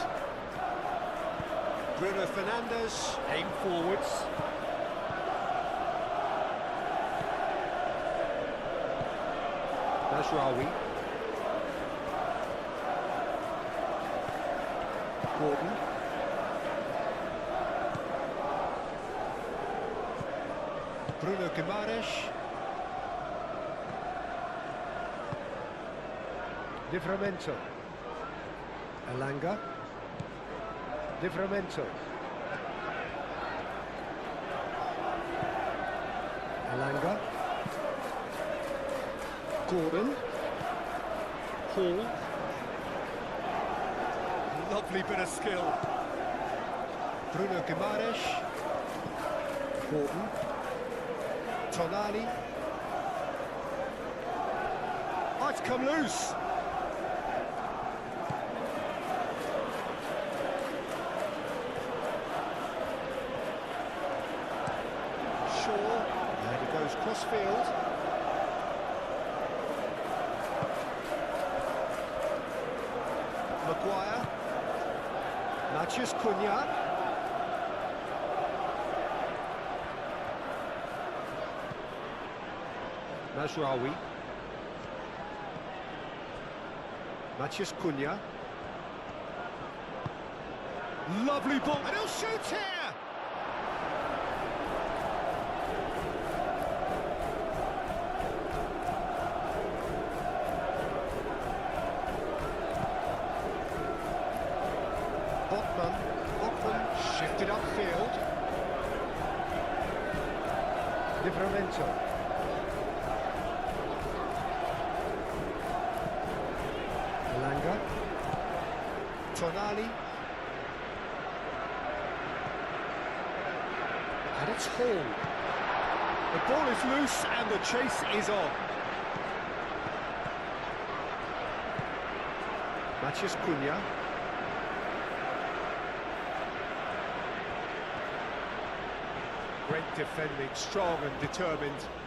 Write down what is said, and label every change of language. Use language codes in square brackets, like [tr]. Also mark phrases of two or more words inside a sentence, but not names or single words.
[en] Bruno Fernandes, aim forwards. Mazraoui. Gordon. Bruno Guimaraes. Livramento. Elanga. Livramento. Elanga. Gordon. Hall. Lovely bit of skill. Bruno Guimaraes. Gordon. Tonali. Oh, it's come loose. Shaw. And he goes cross-field. Maguire. Matheus Cunha. Mazraoui. Matheus Cunha. Lovely ball. And he'll shoot here! Botman shifted upfield. Livramento. Elanga. Tonali. And it's Hall. The ball is loose and the chase is on. Matheus Cunha. Great defending, strong and determined.